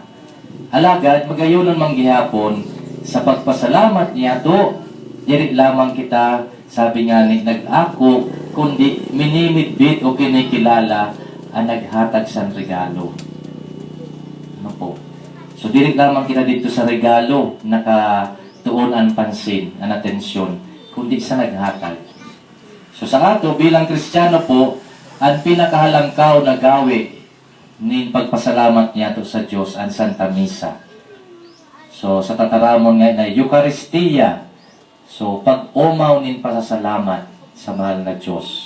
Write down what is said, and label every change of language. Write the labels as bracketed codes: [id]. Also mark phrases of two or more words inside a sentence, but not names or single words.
[bik] Alagad, magayonon manggihapon, sa pagpasalamat niya to, diri lamang kita, sabi nga ni, nag-ako, kundi minimidbit o kinikilala, ang naghatag sa regalo. Ano po? So, diri lamang kita dito sa regalo, nakatuon ang pansin, ang atensyon, kundi sa naghatag. So, sa ato, bilang Kristiyano po, ang pinakahalangkaw na gawi nin pagpasalamat niya to sa Diyos, ang Santa Misa. So, sa tataramon nga na Eucharistia. So, pag-umaw nin pasasalamat sa mahal na Diyos.